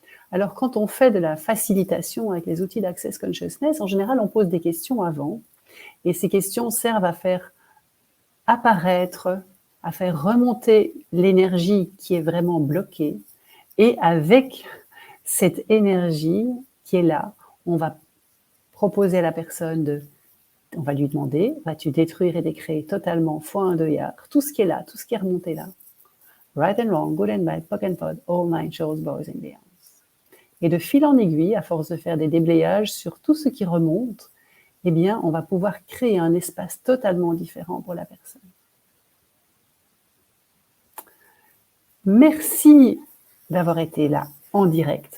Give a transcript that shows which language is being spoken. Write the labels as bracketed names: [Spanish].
[French] Alors quand on fait de la facilitation avec les outils d'Access Consciousness, en général on pose des questions avant, et ces questions servent à faire apparaître, à faire remonter l'énergie qui est vraiment bloquée, et avec cette énergie qui est là, on va proposer à la personne on va lui demander, vas-tu détruire et décréer totalement, fois 1, 2 yards, tout ce qui est là, tout ce qui est remonté là. [English] Right and wrong, good and bad, POC and POD, all nine shores, bows and beyonds. [French] Et de fil en aiguille, à force de faire des déblayages sur tout ce qui remonte, eh bien, on va pouvoir créer un espace totalement différent pour la personne. Merci d'avoir été là en direct.